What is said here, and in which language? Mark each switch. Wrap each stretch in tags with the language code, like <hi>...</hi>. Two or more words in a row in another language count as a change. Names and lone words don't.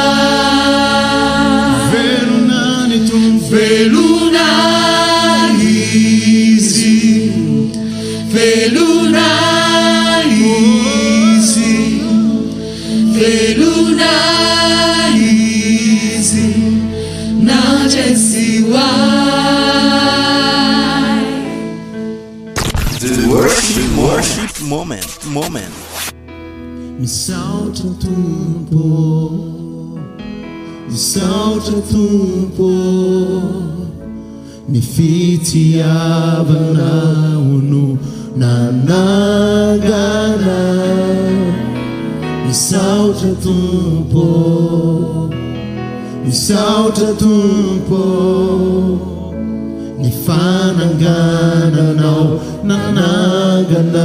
<en>Veluna nitum, Veluna easy, Veluna easy, Veluna easy, Nadesiwa. The worship moment.</en> <mg>Mi salto tumpo, Misaotra Tompo, ny fitiavanao no nanangana. Misaotra Tompo, misaotra Tompo, ny fanangananao nanangana.</mg>